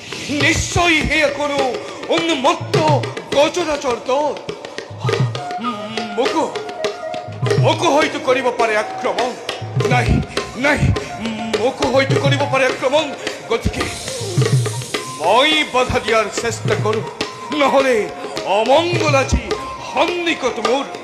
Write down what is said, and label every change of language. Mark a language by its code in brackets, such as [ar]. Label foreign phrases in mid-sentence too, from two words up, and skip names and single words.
[as] নিশ্চয়ই হেয়া কোনো উন্মত্ত গজরাচর দল। মোকো হয়তো করিব পারে আক্রমণ। নাই নাই, মোকো হয়তো করিব পারে আক্রমণ। গতিকে মই বাধা দিয়ার চেষ্টা করো, নহলে অমঙ্গল আজি সন্নিকট মোর।